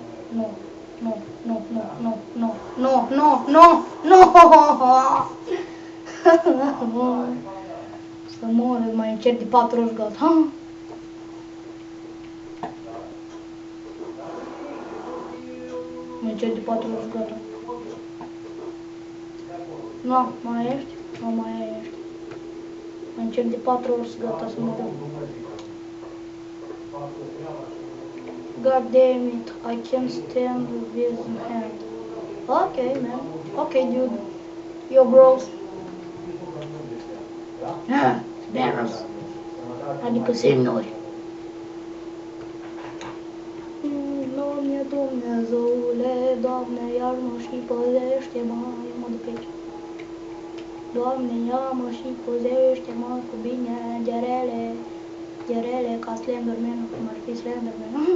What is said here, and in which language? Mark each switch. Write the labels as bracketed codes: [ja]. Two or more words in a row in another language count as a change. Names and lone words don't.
[ro] Să mor, mai încerc de 4 ori gata. Mai încerc de 4 ori gata. Nu, mai ești? Nu mai ești. Mai încerc de 4 ori gata să mă duc. [en] God damn it, I can't stand this hand. Okay, man. Okay, dude. Yo, bros. Barrels. [ro] Adică semnuri. Doamne, Dumnezeule, Doamne, iar-mă și păzește-mă. Eu mă duc aici. Doamne, ia-mă și păzește-mă cu bine de rele ca Slenderman, cum ar fi Slenderman.